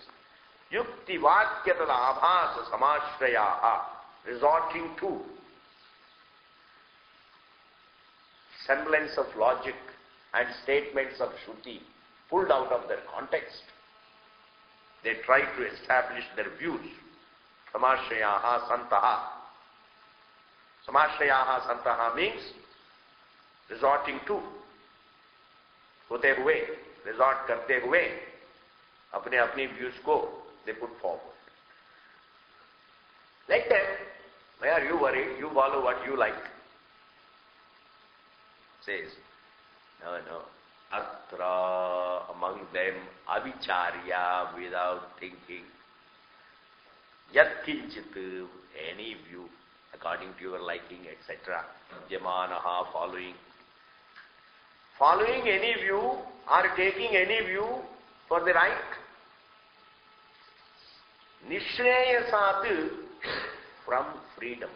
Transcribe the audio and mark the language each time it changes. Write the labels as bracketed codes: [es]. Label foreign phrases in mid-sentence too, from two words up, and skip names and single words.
[sa] युक्ति वाक्य तद् आभास समाश्रयाः. [en] Resorting to semblance of logic and statements of Shruti pulled out of their context. They try to establish their views. [sa] समाश्रयाः सन्तः. समाश्रयाः सन्तः [en] means resorting to, [hi] होते हुए, resort करते हुए, अपने views को they put forward. [en] Like that, why are you worried? You follow what you like. Says, no. Atra, among them, avicharya, without thinking. [sa] यत् किञ्चित्, [en] any view. according to your liking, etc. Yamanaha, following. Following any view or taking any view for the right. Nishreyasat, from freedom.